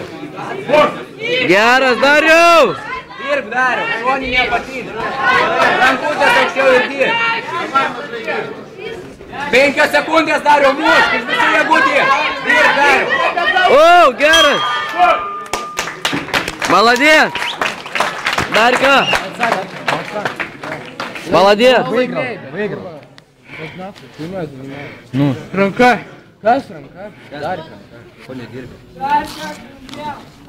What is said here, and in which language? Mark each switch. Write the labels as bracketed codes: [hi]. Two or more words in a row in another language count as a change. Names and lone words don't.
[lt] Geras, Dariau. Dirb, Dariau. Šoninė apatinė. Rankutės aukščiau ir dirb. 5 sekundės, Dariau, mušk. Iš visų jėgų dirb. Dirb, Dariau. O, geras. [ru] Молодец. Дарька. Молодец. Ну. [lt] Ranka. Kas ranka? Ko nedirbi?